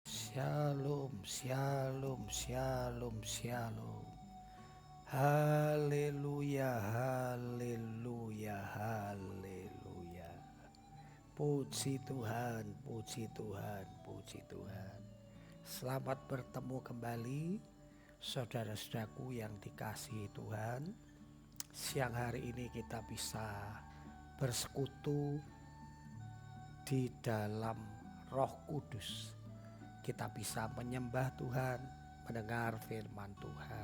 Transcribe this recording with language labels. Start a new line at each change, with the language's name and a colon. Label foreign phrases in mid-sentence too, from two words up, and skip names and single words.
Hebrew: Shalom, shalom, shalom, shalom.
Indonesian: Haleluya, haleluya, haleluya. Puji Tuhan, puji Tuhan, puji Tuhan. Selamat bertemu kembali saudara-saudaraku yang dikasihi Tuhan. Siang hari ini kita bisa bersekutu di dalam Roh Kudus. Kita bisa menyembah Tuhan, mendengar firman Tuhan.